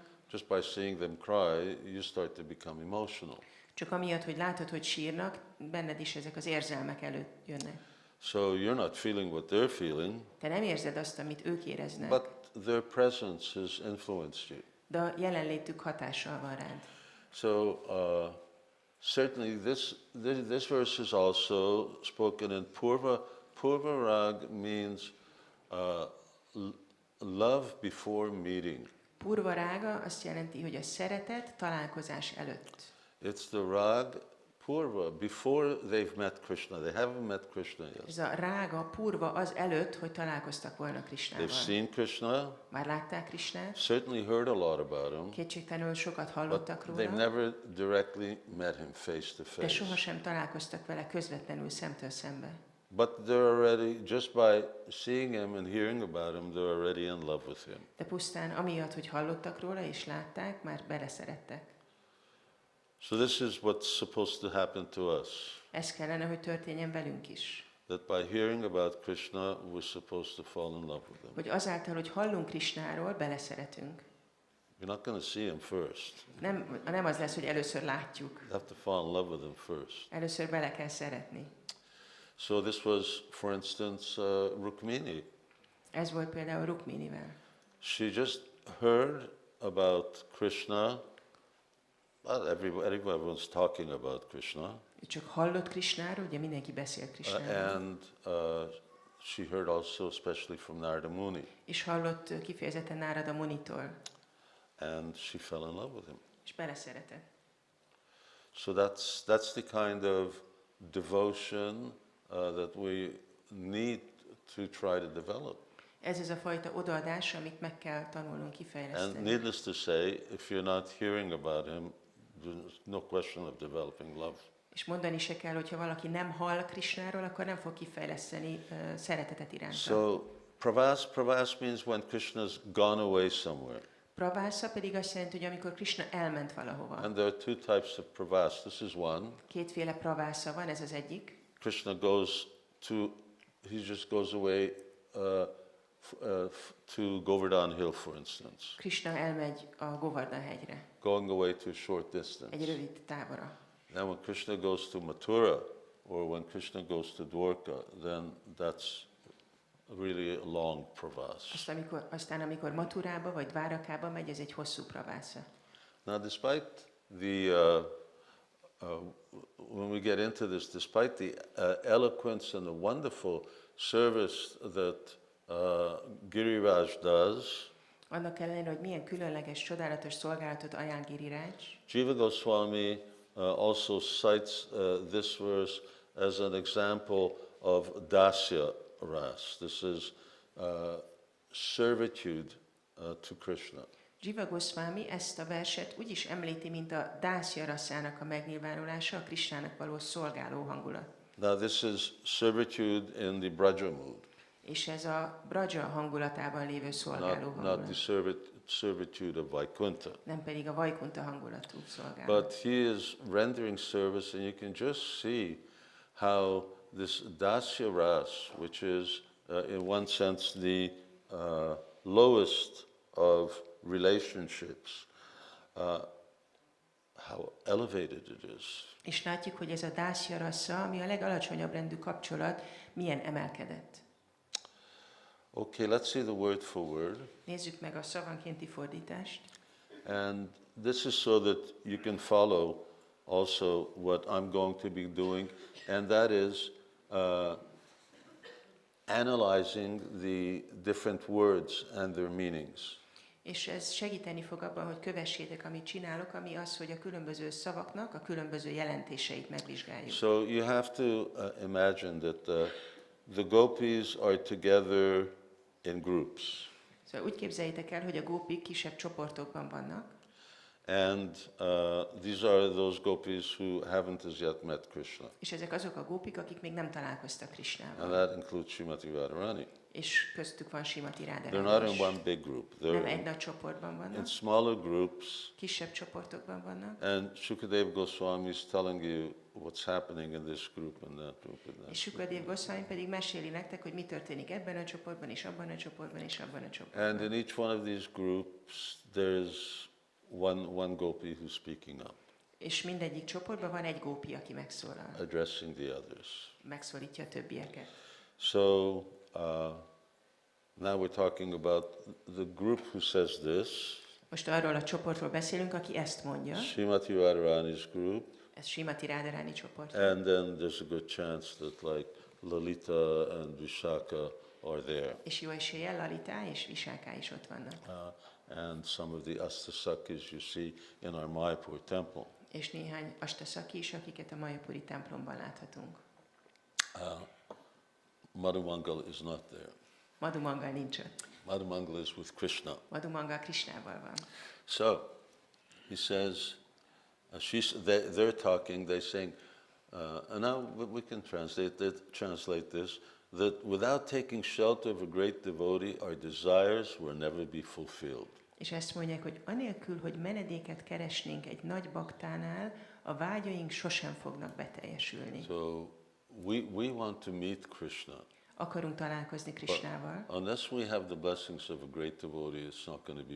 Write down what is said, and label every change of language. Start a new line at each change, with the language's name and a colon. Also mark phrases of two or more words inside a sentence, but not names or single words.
English: Just by seeing them cry, you start to become emotional.
Hungarian: csak amiatt, hogy látod, hogy sírnak, benned is ezek az érzelmek előtt jönnek.
English: So you're not feeling what they're feeling,
Hungarian: Te nem érzed azt, amit ők éreznek,
English: but their presence has influenced you.
Hungarian: de a jelenlétük hatással van rád.
English: So certainly this verse is also spoken in Purva.
Sanskrit: Purva rag
English: means love before meeting.
Sanskrit: Purva rága
Hungarian: azt jelenti, hogy a szeretet találkozás előtt.
English: It's the
Sanskrit: rag Purva,
English: before they've met Krishna. They haven't met Krishna yet.
Hungarian: Ez a rága, purva az előtt, hogy találkoztak volna Krishnával.
English: They've seen Krishna,
Hungarian: Már látták Krishnát,
English: certainly heard a lot about him,
Hungarian: kétségtelenül sokat
English: but
Hungarian: hallottak
English: they've
Hungarian: róla,
English: never directly met him face to
Hungarian: de
English: face.
Hungarian: sohasem találkoztak vele közvetlenül szemtől szembe.
English: But they're already, just by seeing him and hearing about him, they're already in love with him.
Hungarian: De pusztán amiatt, hogy hallottak róla és látták, már beleszerettek.
English: So this is what's supposed to happen to us.
Hungarian: Ez kellene, hogy történjen velünk is.
English: That by hearing about Krishna, we're supposed to fall in love with him.
Hungarian: Hogy azáltal, hogy hallunk Krishnáról, beleszeretünk.
English: You're not going to see him first.
Hungarian: Nem az lesz, hogy először látjuk.
English: You have to fall in love with him first. Először bele kell szeretni. So this was, for instance, Rukmini.
Hungarian: Ez volt például Rukminivel.
English: She just heard about Krishna. Well, everyone's talking about Krishna.
Hungarian: Ő csak hallott Krishnáról, ugye mindenki beszélt Krishnáról.
English: And she heard also, especially from Narada Muni,
Hungarian: És hallott kifejezetten Nárada Munitól.
English: and she fell in love with him.
Hungarian: És beleszeretett.
English: So that's the kind of devotion that we need to try to develop.
Hungarian: Ez az a fajta odaadás, amit meg kell tanulnunk
English: And
Hungarian: kifejleszteni.
English: needless to say, if you're not hearing about him, there's no question of developing love.
Hungarian: És mondani se kell, hogyha valaki nem hall Krishnáról, akkor nem fog kifejleszteni szeretetet iránta.
English: So pravas means when Krishna's gone away somewhere.
Hungarian: Pravásza pedig azt jelenti, hogy amikor Krishna elment valahova.
English: And there are two types of pravas. This is one.
Hungarian: Kétféle pravásza van, ez az egyik.
English: Krishna he just goes away to Govardhana Hill, for instance.
Hungarian: Krishna elmegy a Govardhana-hegyre,
English: Going away to a short distance.
Hungarian: egy rövid távra.
English: Then when Krishna goes to Mathura, or when Krishna goes to Dwarka, then that's really a long pravas.
Hungarian: Aztán amikor Maturába vagy Dvárakába megy, ez egy hosszú pravásza.
English: Now, despite the when we get into this, despite the eloquence and the wonderful service that Giriraj does,
Hungarian: Annak ellenére, hogy milyen különleges, csodálatos szolgálatot ajánl Giriraj,
English: Jiva Goswami also cites this verse as an example of
Sanskrit: dasya ras.
English: This is servitude to Krishna.
Hungarian: Jiva Goswami ezt a verset úgy is említi, mint a
Sanskrit: dászja raszának
Hungarian: a megnyilvánulása, a Krishnának való szolgáló hangulat.
English: Now this is servitude in the Braja mood.
Hungarian: És ez a Braja hangulatában lévő szolgáló hangulat.
English: Not the servitude of Vaikuntha.
Hungarian: Nem pedig a Vajkunta hangulatú szolgálat.
English: But he is rendering service, and you can just see how this
Sanskrit: dasya ras,
English: which is in one sense the lowest of relationships, how elevated it is.
Hungarian: És látjuk, hogy ez a
Sanskrit: dászja rassza,
Hungarian: ami a legalacsonyabb rendű kapcsolat, milyen emelkedett.
English: Okay, let's see the word for word.
Hungarian: Nézzük meg a szavankénti fordítást.
English: And this is so that you can follow also what I'm going to be doing, and that is analyzing the different words and their meanings.
Hungarian: És ez segíteni fog abban, hogy kövessétek, amit csinálok, ami az, hogy a különböző szavaknak a különböző jelentéseit megvizsgáljuk.
English: So you have to imagine that the gopis are together in groups.
Hungarian: Szóval úgy képzeljétek el, hogy a gópik kisebb csoportokban vannak,
English: And these are those gopis who haven't as yet met Krishna.
Hungarian: és ezek azok a gópik, akik még nem találkoztak
English: And
Hungarian: Krishnával.
English: that includes Srimati Radharani.
Hungarian: És köztük van Srimati They're not Radharani
English: in
Hungarian: is.
English: one big group.
Hungarian: Nem
English: They're
Hungarian: egy nagy csoportban
English: in
Hungarian: vannak,
English: smaller groups.
Hungarian: kisebb csoportokban vannak.
English: And Shukadeva Goswami is telling you what's happening in this group and that group and that.
Hungarian: És Sukadev Goswami pedig meséli nektek, hogy mi történik ebben a csoportban, és abban a csoportban, és abban a csoportban.
English: And in each one of these groups, there's one gopi who's speaking up,
Hungarian: És mindegyik csoportban van egy gópi, aki megszólal,
English: addressing the others.
Hungarian: megszólítja a többieket.
English: So now we're talking about the group who says this,
Hungarian: Most arról a csoportról beszélünk, aki ezt mondja,
English: Srimati Radharani's group,
Hungarian: ez Srimati Radharani csoport.
English: and then there's a good chance that like Lalita and Vishaka are there,
Hungarian: És jó eséllyel Lalita és Visáká is ott vannak.
English: and some of the Astasakis you see in our Mayapur temple.
Hungarian: És néhány astasaki is, akiket a Mayapuri templomban láthatunk.
English: Madhumangal is not there.
Hungarian: Madhumangal nincs ott.
English: Madhumangal is with Krishna.
Hungarian: Madhumangal Krishnával van.
English: So, he says, they're talking, they're saying, and now we can translate this, that without taking shelter of a great devotee, our desires will never be fulfilled.
Hungarian: És ezt mondják, hogy anélkül, hogy menedéket keresnénk egy nagy baktánál, a vágyaink sosem fognak beteljesülni.
English: So, we want to meet Krishna.
Hungarian: Akarunk találkozni Krishnával,
English: Unless we have the blessings of a great devotee, it's not going to be